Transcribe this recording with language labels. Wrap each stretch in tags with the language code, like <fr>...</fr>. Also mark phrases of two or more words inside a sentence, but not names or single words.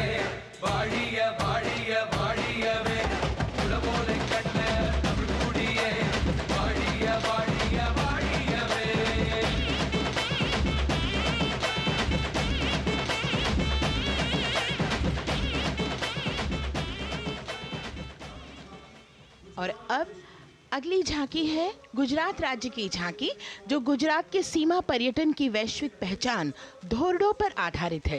<ta>வாழிய வாழிய வாழியவே குலபோலை கண்ட தமிழ்குடியே வாழிய வாழிய வாழியவே</ta> <hi>और अब अगली झांकी है गुजरात राज्य की झांकी, जो गुजरात के सीमा पर्यटन की वैश्विक पहचान धोरडो पर आधारित है।</hi>